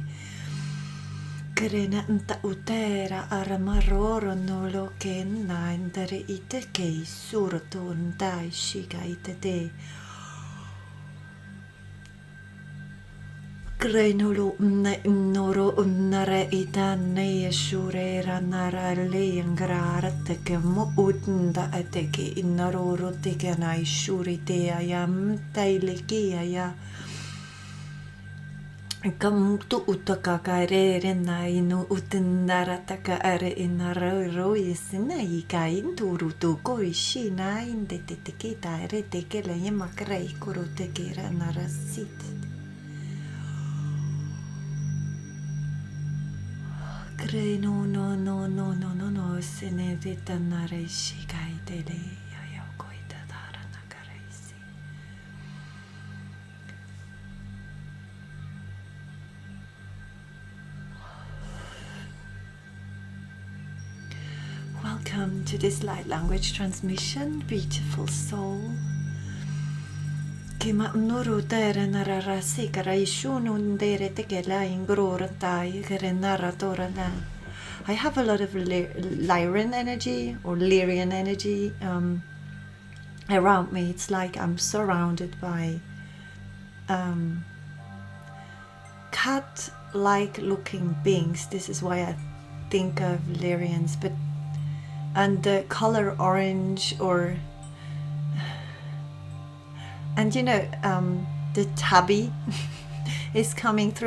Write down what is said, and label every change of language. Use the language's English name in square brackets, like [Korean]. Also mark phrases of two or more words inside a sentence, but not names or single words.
[English] Krena nta utera aramaroro nolo kenna indare iteke surto ndai shika itete. Krenulu noro nare itane shurera nara lengrara teke mo utnda ateke inaroro teke nai shurite ayam taileki aya kamutu utaka karere nai no utndara taka are inaroro yesina ikain turutu koishi nai ndete teke tare teke le yamakrai koro teke narasit. No, se ne detanare shikai dele yayokoita darana karaisi. Welcome to this light language transmission, beautiful soul. Kima nuru tere narara sikara ishunu ndere tekela ingrora tai kere narratora na. I have a lot of LYRAN energy or Lyrian energy around me. It's like I'm surrounded by cat-like looking beings. This is why I think of Lyrians, and the color orange and you know, the tabby is coming through.